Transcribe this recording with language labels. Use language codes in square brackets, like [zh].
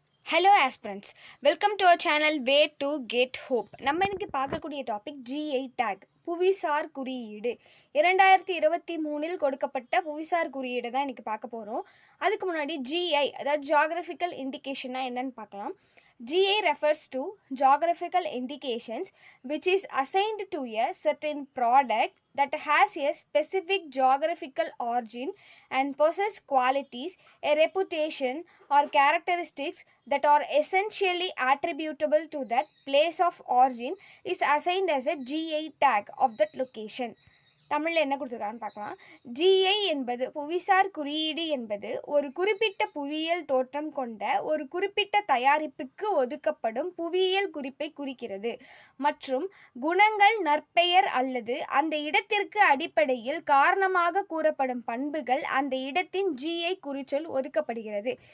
[en] Hello aspirants, welcome to our channel way to get hope. [ta] நம்ம இன்னைக்கு பார்க்கக்கூடிய topic GI take, புவிசார் குறியீடு. 2023 கொடுக்கப்பட்ட புவிசார் குறியீடு தான் இன்னைக்கு பார்க்க போகிறோம். அதுக்கு முன்னாடி ஜிஐ, அதாவது ஜியாகிரபிக்கல் இண்டிகேஷன்னா என்னன்னு பார்க்கலாம். [en] GI refers to geographical indications which is assigned to a certain product that has a specific geographical origin and possess qualities, a reputation or characteristics that are essentially attributable to that place of origin is assigned as a GI tag of that location. [ta] தமிழில் என்ன கொடுத்துருக்கான்னு பார்க்கலாம். GI என்பது புவிசார் குறியீடு என்பது ஒரு குறிப்பிட்ட புவியியல் தோற்றம் கொண்ட ஒரு குறிப்பிட்ட தயாரிப்புக்கு ஒதுக்கப்படும் புவியியல் குறிப்பை குறிக்கிறது மற்றும் குணங்கள், நற்பெயர் அல்லது அந்த இடத்திற்கு அடிப்படையில் காரணமாக கூறப்படும் பண்புகள் அந்த இடத்தின் ஜிஐ குறிச்சொல் ஒதுக்கப்படுகிறது.